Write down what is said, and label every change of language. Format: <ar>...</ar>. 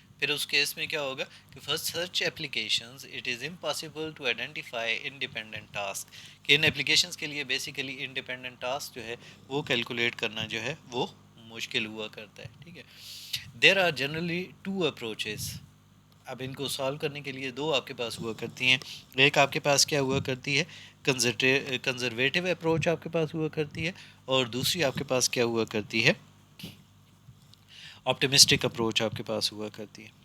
<ur>پھر اس کیس میں کیا ہوگا کہ</ur> <en>for such applications it is impossible to identify independent tasks</en> <ur>کہ ان اپلیکیشنز کے لیے بیسیکلی انڈیپینڈنٹ ٹاسک جو ہے وہ کیلکولیٹ کرنا جو ہے وہ مشکل ہوا کرتا ہے. ٹھیک ہے.</ur> <en>There are generally two approaches.</en> <ur>اب ان کو سالو کرنے کے لیے 2 آپ کے پاس ہوا کرتی ہیں. ایک آپ کے پاس کیا ہوا کرتی ہے، کنزرویٹو اپروچ آپ کے پاس ہوا کرتی ہے، اور دوسری آپ کے پاس کیا ہوا کرتی ہے، آپٹیمسٹک اپروچ آپ کے پاس ہوا کرتی ہے.</ur>